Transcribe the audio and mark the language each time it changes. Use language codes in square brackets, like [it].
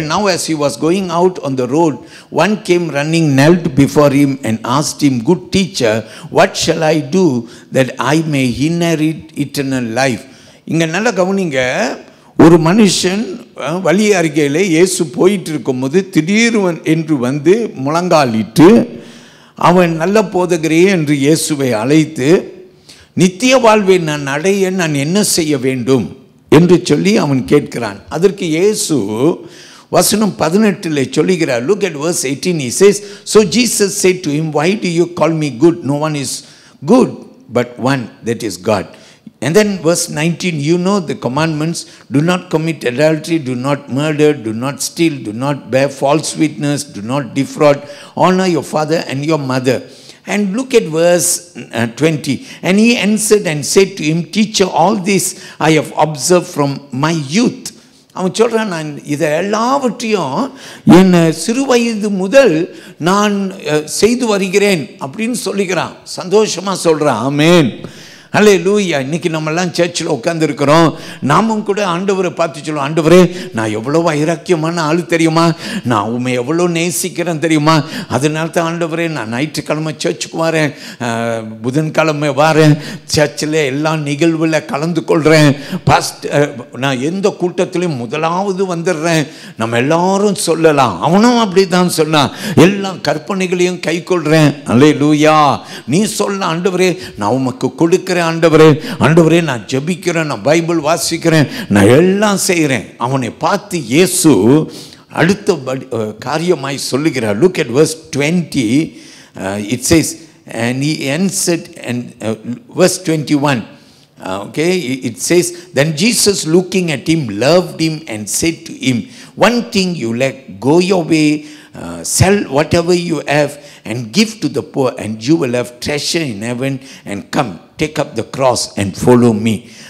[en] Now as he was going out on the road, one came running, knelt before him and asked him, good teacher, what shall I do that I may inherit eternal life? [ta] இங்கே நல்லா கவனிங்க. ஒரு மனுஷன் வழி அருகையில் இயேசு போயிட்டு இருக்கும்போது திடீர் என்று வந்து முழங்காலிட்டு, அவன் நல்ல போதகரே என்று இயேசுவை அழைத்து, நித்திய வாழ்வை நான் அடைய நான் என்ன செய்ய வேண்டும் என்று சொல்லி அவன் கேட்கிறான். அதற்கு இயேசு வசனம் 18 சொல்லுகிறார். [en] Look at verse 18. He says, so Jesus said to him, why do you call me good? No one is good but one, that is God. And then verse 19, you know the commandments, do not commit adultery, do not murder, do not steal, do not bear false witness, do not defraud, honor your father and your mother. And look at verse 20. And he answered and said to him, Teacher, all this I have observed from my youth. [ta] அவன் சொல்கிறான், நான் இதை எல்லாவற்றையும் என் சிறு வயது முதல் நான் செய்து வருகிறேன் அப்படின்னு சொல்லிக்கிறான். சந்தோஷமாக சொல்கிறான். ஆமென், அல்லேலூயா. இன்னைக்கு நம்மெல்லாம் சர்ச்சில் உட்காந்துருக்கிறோம். நாமும் கூட ஆண்டவரை பார்த்து சொல்லுவோம், ஆண்டவரே நான் எவ்வளோ வைராக்கியமான ஆள் தெரியுமா, நான் உண்மை எவ்வளோ நேசிக்கிறேன் தெரியுமா, அதனால தான் ஆண்டவரே நான் ஞாயிற்றுக்கிழமை சர்ச்சுக்கு வரேன், புதன்கிழமை வரேன், சர்ச்சில் எல்லா நிகழ்வில் கலந்து கொள்கிறேன், நான் எந்த கூட்டத்திலையும் முதலாவது வந்துடுறேன். நம்ம எல்லாரும் சொல்லலாம். அவனும் அப்படி தான் சொன்னான். எல்லா கற்பனைகளையும் கை கொள்கிறேன். அல்லேலூயா. நீ சொல்ல, ஆண்டவரே நான் உமக்கு கொடுக்கிறேன், ஆண்டவரே, ஆண்டவரே நான் ஜெபிக்கிறேன், நான் பைபிள் வாசிக்கிறேன், நான் எல்லாம் செய்கிறேன். அவனை பார்த்து இயேசு அடுத்த காரியமாய் சொல்லுகிறார். [en] Look at verse 20. It says, and he answered, and verse 21. Okay, it says, then Jesus looking at him loved him and said to him, one thing you lack, go your way, sell whatever you have and give to the poor, and you will have treasure in heaven, and come, take up the cross and follow me.